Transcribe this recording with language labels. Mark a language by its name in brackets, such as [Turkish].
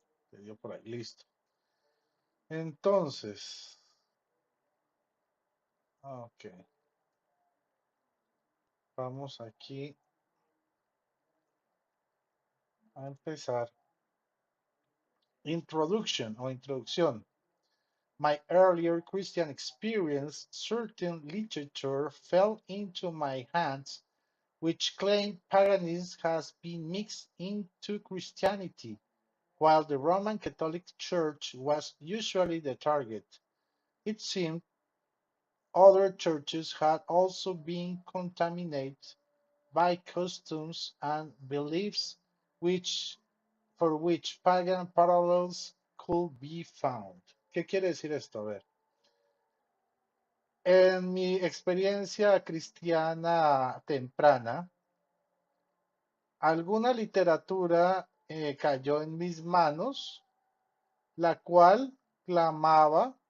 [Spanish] Te dio por ahí, listo. Entonces, ok, vamos aquí a empezar. Introduction o introducción. [English] My earlier Christian experience, certain literature fell into my hands which claimed paganism has been mixed into Christianity, while the Roman Catholic Church was usually the target. It seemed other churches had also been contaminated by customs and beliefs which for which pagan parallels could be found. [Spanish] ¿Qué quiere decir esto? A ver, en mi experiencia cristiana temprana, alguna literatura cayó en mis manos, la cual clamaba